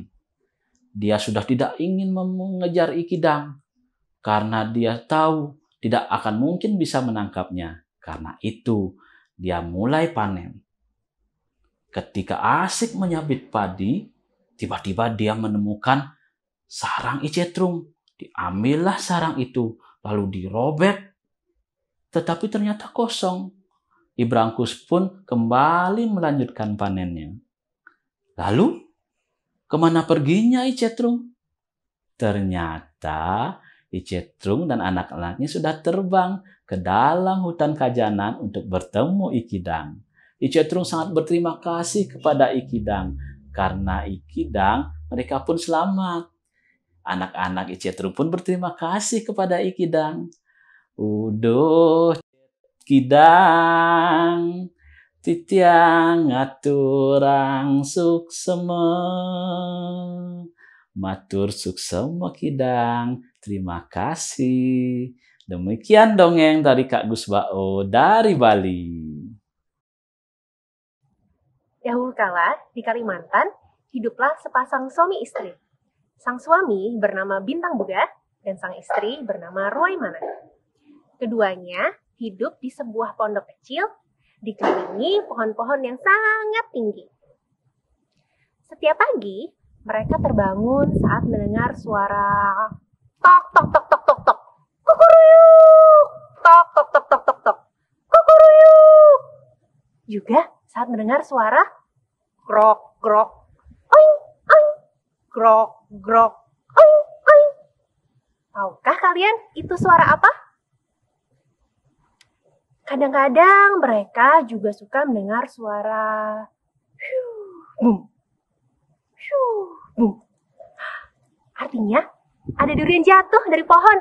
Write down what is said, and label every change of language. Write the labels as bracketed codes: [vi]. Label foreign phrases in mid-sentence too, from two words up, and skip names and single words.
[id] Dia sudah tidak ingin mengejar Ikidang karena dia tahu tidak akan mungkin bisa menangkapnya. Karena itu, dia mulai panen. Ketika asik menyabit padi, tiba-tiba dia menemukan sarang Icetrung. Diambillah sarang itu, lalu dirobek. Tetapi ternyata kosong. Ibrangkus pun kembali melanjutkan panennya. Lalu, kemana perginya Icetrung? Ternyata Icetrung dan anak-anaknya sudah terbang ke dalam hutan Kajanan untuk bertemu Ikidang. Icetrung sangat berterima kasih kepada Ikidang. Karena Ikidang, mereka pun selamat. Anak-anak Icetrung pun berterima kasih kepada Ikidang. [ban] Uduh, Kidang, titiang aturang suksema. Matur suksema Kidang, [id] terima kasih. Demikian dongeng dari Kak Gusbao dari Bali. Dahulu kala, di Kalimantan, hiduplah sepasang suami istri. Sang suami bernama Bintang Buga dan sang istri bernama Ruaimana. Keduanya hidup di sebuah pondok kecil, dikelilingi pohon-pohon yang sangat tinggi. Setiap pagi, mereka terbangun saat mendengar suara tok tok tok tok tok tok. Kukuruyuk! Tok tok tok tok tok tok. Kukuruyuk! Juga saat mendengar suara grok grok oing oing. Grok, grok, oing, oing. Tahukah kalian itu suara apa? Kadang-kadang mereka juga suka mendengar suara bum, bum. Artinya ada durian jatuh dari pohon.